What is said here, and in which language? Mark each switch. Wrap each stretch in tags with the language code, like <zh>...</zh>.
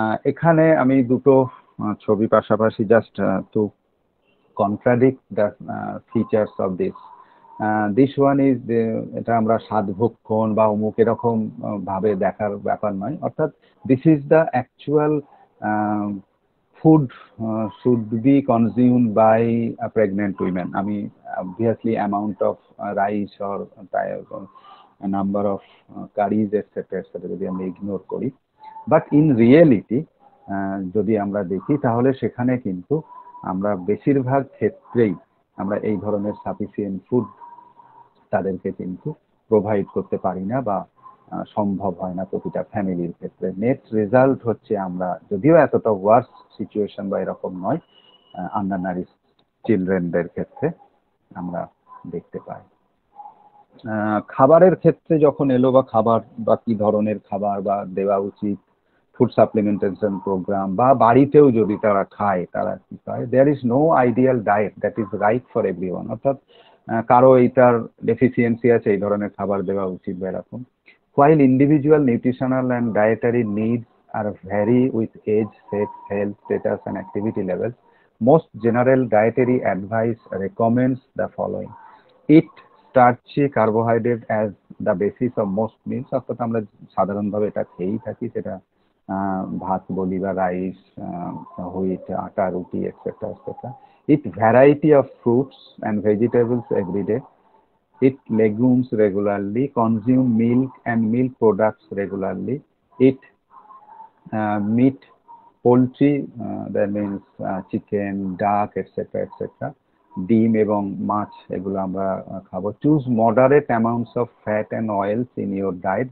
<bn>এখানে আমি দুটো ছবি পাশাপাশি just</bn> <en>to contradict the features of this one is,</en> <bn>এটা আমরা সাধভক্ষণ বা অমুক এরকম ভাবে দেখার ব্যাপার নয়। অর্থাৎ</bn> <en>this is the actual food should be consumed by pregnant women. I mean, obviously amount of rice or a number of curries etc</en> <bn>যদি আমরা ইগনোর করি,</bn> <en>but in reality</en> <bn>যদি আমরা দেখি তাহলে সেখানে কিন্তু আমরা বেশিরভাগ ক্ষেত্রেই আমরা এই ধরনের সাফিসিয়েন্ট ফুড তাদেরকে কিন্তু প্রোভাইড করতে পারি না বা সম্ভব হয় না প্রতিটা ফ্যামিলির ক্ষেত্রে। নেট রেজাল্ট হচ্ছে আমরা যদিও এতটা ওয়ার্স সিচুয়েশন বা এরকম নয়, আন্ডার নারিশ চিলড্রেনদের ক্ষেত্রে আমরা দেখতে পাই। খাবারের ক্ষেত্রে যখন এলো বা খাবার বা কি ধরনের খাবার বা দেওয়া উচিত, ফুড সাপ্লিমেন্টেশন প্রোগ্রাম বা বাড়িতেও যদি তারা খায় তারা কি খায়,</bn> <en>There is no ideal diet that is right for everyone.</en> <bn>অর্থাৎ কারো এইটার ডেফিসিয়েন্সি আছে এই ধরনের খাবার দেওয়া উচিত বা এরকম।</bn> <en>While individual nutritional and dietary needs are vary with age, sex, health status and activity levels, most general dietary advice recommends the following: eat starchy carbohydrate as the basis of most meals।</en> <bn>অর্থাৎ আমরা সাধারণভাবে এটা খেয়েই থাকি, সেটা ভাত বলি বা রাইস, হুইট, আটা, রুটি etcetera etcetera.</bn> <en>eat variety of fruits and vegetables every day, eat legumes regularly, consume milk and milk products regularly, eat meat, poultry, that means chicken, duck, etc.</en> <bn>etc. ডিম এবং মাছ এগুলো আমরা খাবো।</bn> <en>Choose moderate amounts of fat and oils in your diet.</en>